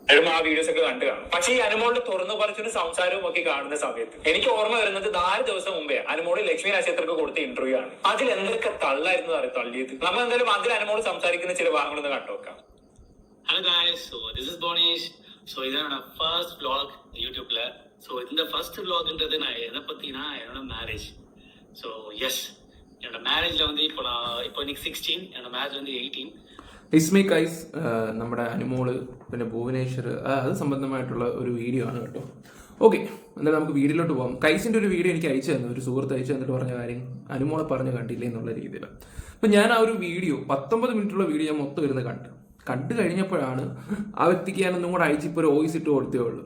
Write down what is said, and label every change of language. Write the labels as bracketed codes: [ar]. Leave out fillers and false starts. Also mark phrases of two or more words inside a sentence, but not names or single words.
[ml] ആ വീഡിയോസ് ഒക്കെ കണ്ടു കാണും. പക്ഷേ ഈ അനുമോളുടെ തുറന്നു പറച്ചൊരു സംസാരവും ഒക്കെ കാണുന്ന സമയത്ത് എനിക്ക് ഓർമ്മ വരുന്നത് 4 ദിവസം മുമ്പേ അനുമോള് ലക്ഷ്മി നക്ഷത്രക്ക് കൊടുത്ത ഇന്റർവ്യൂ ആണ്. അതിൽ എന്തൊക്കെ തള്ളായിരുന്നു തള്ളിയത്. നമ്മൾ എന്തായാലും അതിൽ അനുമോള് സംസാരിക്കുന്ന ചില ഭാഗങ്ങളൊന്ന് കണ്ടുനോക്കാം. [en] Hello guys, so this is Bonish. [ml] So ഇതാണ് [en] first vlog [ml] യൂട്യൂബില്. സോ ഇതിന്റെ ഫസ്റ്റ് വ്ലോഗ്ன்றது [ta] நான் எதை பத்தினா என்னோட மேரேஜ். [en] so yes [ta] என்னோட மேரேஜ்ல வந்து இப்போ இன்னைக்கு 16, என்னோட மேரேஜ் வந்து 18. [ml] ഇസ്മി കൈസ് നമ്മുടെ അനുമോള് പിന്നെ ഭുവനേശ്വർ അത് സംബന്ധമായിട്ടുള്ള ഒരു വീഡിയോ ആണ് കേട്ടോ. ഓക്കെ, എന്തായാലും നമുക്ക് വീഡിയോയിലോട്ട് പോകാം. കൈസിൻ്റെ ഒരു വീഡിയോ എനിക്ക് അയച്ചു തന്നു, ഒരു സുഹൃത്ത് അയച്ചു തന്നിട്ട് പറഞ്ഞ കാര്യം അനുമോളെ പറഞ്ഞ് കണ്ടില്ലേ എന്നുള്ള രീതിയിൽ. അപ്പം ഞാൻ ആ ഒരു വീഡിയോ 19 മിനിറ്റുള്ള വീഡിയോ ഞാൻ മൊത്തം ഇരുന്ന് കണ്ടു കഴിഞ്ഞപ്പോഴാണ് ആ വ്യക്തിക്ക് ഞാനൊന്നും കൂടെ അയച്ച് ഇപ്പോൾ ഒരു വോയിസ് ഇട്ട് കൊടുത്തേ ഉള്ളൂ.